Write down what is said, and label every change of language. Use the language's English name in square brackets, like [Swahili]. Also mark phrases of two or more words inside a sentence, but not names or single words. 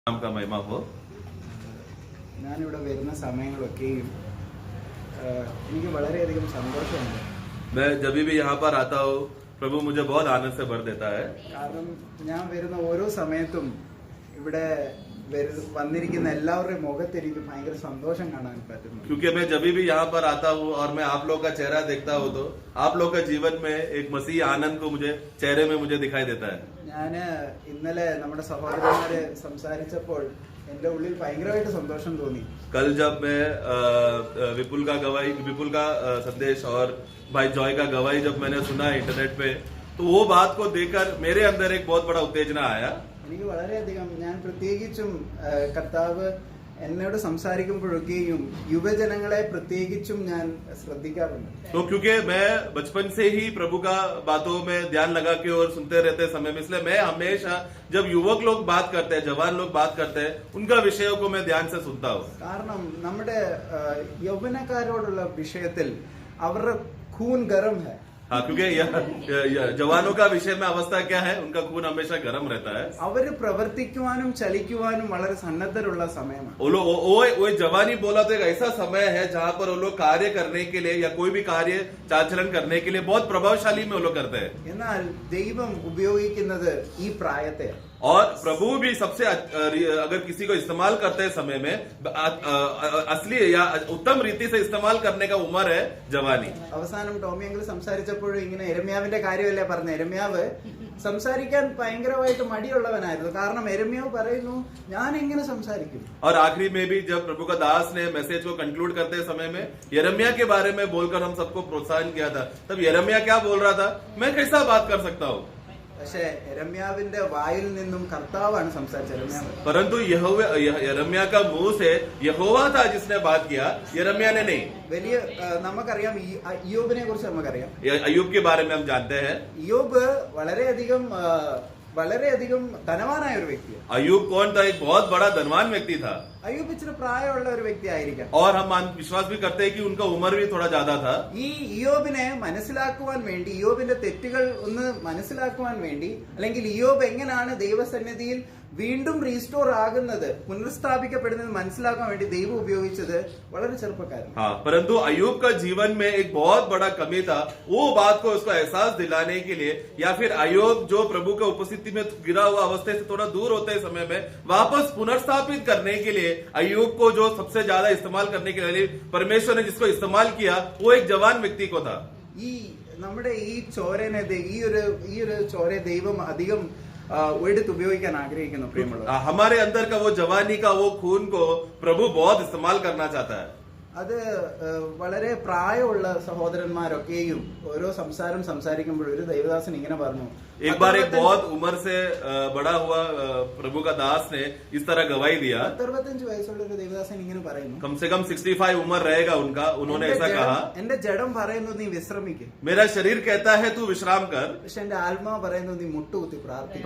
[Hindi] नाम का महिमा हो। [Malayalam] ഞാനിവിടെ വരുന്ന സമയങ്ങളൊക്കെയും എനിക്ക് വളരെയധികം സന്തോഷമുണ്ട്. [Hindi] मैं जब भी यहाँ पर आता हूँ प्रभु मुझे बहुत आनंद से भर देता है। [Malayalam] കാരണം ഞാൻ വരുന്ന ഓരോ സമയത്തും ഇവിടെ വന്നിരിക്കുന്ന എല്ലാവരുടെയും മുഖത്ത് എനിക്ക് ഭയങ്കര സന്തോഷം കാണാൻ പറ്റുന്നു. [Hindi] क्योंकि मैं जब भी यहाँ पर आता हूँ और मैं आप लोग का चेहरा देखता हूँ तो आप लोग का जीवन में एक मसीह आनंद को मुझे चेहरे में मुझे दिखाई देता है। [Malayalam] ഞാൻ ഇന്നലെ നമ്മുടെ സഹോദരന്മാരെ സംസാരിച്ചപ്പോൾ എന്റെ ഉള്ളിൽ ഭയങ്കരമായിട്ട് സന്തോഷം തോന്നി. [Hindi] कल जब मैं विपुल का संदेश और भाई जॉय का गवाही जब मैंने सुना इंटरनेट पे तो वो बात को देखकर मेरे अंदर एक बहुत बड़ा उत्तेजना आया। [Malayalam] എനിക്ക് വളരെയധികം ഞാൻ പ്രത്യേകിച്ചും കർത്താവ് എന്നോട് സംസാരിക്കുമ്പോഴൊക്കെയും യുവജനങ്ങളെ പ്രത്യേകിച്ചും ഞാൻ ശ്രദ്ധിക്കാറുണ്ട്. [Hindi] तो क्योंकि मैं बचपन से ही प्रभु का बातों में ध्यान लगा के और सुनते रहते समय में, इसलिए मैं हमेशा जब युवक लोग बात करते हैं, जवान लोग बात करते हैं, उनका विषयों को मैं ध्यान से सुनता हूँ. [Malayalam] കാരണം നമ്മുടെ യൗവനക്കാരോടുള്ള വിഷയത്തിൽ അവരുടെ [Hindi] खून गर्म है. हाँ, क्योंकि जवानों का विषय में अवस्था क्या है, उनका खून हमेशा गर्म रहता है. [Malayalam] അവര് പ്രവർത്തിക്കുവാനും ചലിക്കുവാനും വളരെ സന്നദ്ധരുള്ള സമയമാണ്. [Hindi] वो जवानी बोला तो एक ऐसा समय है जहाँ पर वो लोग कार्य करने के लिए या कोई भी कार्य चाचरण करने के लिए बहुत प्रभावशाली में वो लोग करते हैं. [Malayalam] എന്നാൽ ദൈവം ഉപയോഗിക്കുന്നത് ഈ പ്രായത്തെ. [Hindi] और प्रभु भी सबसे अगर किसी को इस्तेमाल करते हैं समय में असली या उत्तम रीति से इस्तेमाल करने का उम्र है जवानी. [Malayalam] അവസാനം ടോമി അങ്കിൾ സംസാരിച്ചപ്പോഴും ഇങ്ങനെ എരമ്യാവിന്റെ കാര്യമല്ലേ പറഞ്ഞ. എരമ്യാവ് സംസാരിക്കാൻ ഭയങ്കരമായിട്ട് മടിയുള്ളവനായിരുന്നു. കാരണം എരമ്യാവ് പറയുന്നു ഞാൻ എങ്ങനെ സംസാരിക്കും. [Hindi] और आखिरी में भी जब प्रभु का दास ने मैसेज को कंक्लूड करते समय में यिर्मयाह के बारे में बोलकर हम सबको प्रोत्साहन किया था, तब यिर्मयाह क्या बोल रहा था, मैं कैसा बात कर सकता हूँ. [Malayalam] പക്ഷെ എരമ്യാവിന്റെ വായിൽ നിന്നും കർത്താവാണ് സംസാരിച്ചത്. [Hindi] परंतु यिर्मयाह का मुंह से यहोवा था जिसने बात किया, यिर्मयाह ने नहीं. [Malayalam] വലിയ നമുക്കറിയാം ഇയ്യോബിനെ കുറിച്ച് നമുക്കറിയാം. [Hindi] अय्यूब के बारे में हम जानते हैं. [Malayalam] ഇയ്യോബ് വളരെയധികം ധനവാനായ ഒരു വ്യക്തിയാണ്. [Hindi] अय्यूब कौन था? एक बहुत बड़ा धनवान व्यक्ति था. [Malayalam] അയ്യൂബ് ഇച്ചിരി പ്രായമുള്ള ഒരു വ്യക്തി ആയിരിക്കാം. [Hindi] और हम विश्वास भी करते हैं कि उनका उम्र भी थोड़ा ज्यादा था. [Malayalam] ഈ ഇയ്യോബിനെ മനസ്സിലാക്കുവാൻ വേണ്ടി, ഇയ്യോബിന്റെ തെറ്റുകൾ ഒന്ന് മനസ്സിലാക്കുവാൻ വേണ്ടി, അല്ലെങ്കിൽ ഇയ്യോബ് എങ്ങനെയാണ് ദൈവസന്നിധിയിൽ വീണ്ടും റീസ്റ്റോർ ആകുന്നത്, പുനഃസ്ഥാപിക്കപ്പെടുന്നത് മനസ്സിലാക്കാൻ വേണ്ടി ദൈവം ഉപയോഗിച്ചത് വളരെ ചെറുപ്പക്കാരൻ. [Hindi] हाँ, परंतु अय्यूब का जीवन में एक बहुत बड़ा कमी था. वो बात को उसको एहसास दिलाने के लिए या फिर अय्यूब जो प्रभु के उपस्थिति में गिरा हुआ अवस्था से थोड़ा दूर होते समय में वापस पुनर्स्थापित करने के लिए अय्यूब को जो सबसे ज्यादा इस्तेमाल करने के लिए परमेश्वर ने जिसको इस्तेमाल किया वो एक जवान व्यक्ति को था. [Malayalam] ഈ നമ്മുടെ ഈ ചോരനെ ഈ ഒരു ചോര ദൈവം അധികം എടുത്ത് ഉപയോഗിക്കാൻ ആഗ്രഹിക്കുന്നു. പ്രിയമുള്ള [Hindi] हमारे अंदर का वो जवानी का वो खून को प्रभु बहुत इस्तेमाल करना चाहता है. [Malayalam] അത് വളരെ പ്രായമുള്ള സഹോദരന്മാരൊക്കെയും ഓരോ സംസാരിക്കുമ്പോൾ ഒരു ദൈവദാസൻ ഇങ്ങനെ പറഞ്ഞു. [Hindi] एक बार एक बहुत उम्र से बड़ा हुआ प्रभु का दास ने इस तरह गवाही दिया. [Malayalam] 65 വയസ്സുള്ള ഒരു ദൈവദാസൻ ഇങ്ങനെ പറയുന്നു. [Hindi] कम से कम 65 उम्र रहेगा उनका. उन्होंने ऐसा कहा, [Malayalam] എന്റെ ജഡം പറയുന്നു നീ വിശ്രമിക്ക്, [Hindi] मेरा शरीर कहता है तू विश्राम कर, [Malayalam] പക്ഷെ എന്റെ ആത്മാ പറയുന്നു നീ മുട്ടുകുത്തി പ്രാർത്ഥിക്കും.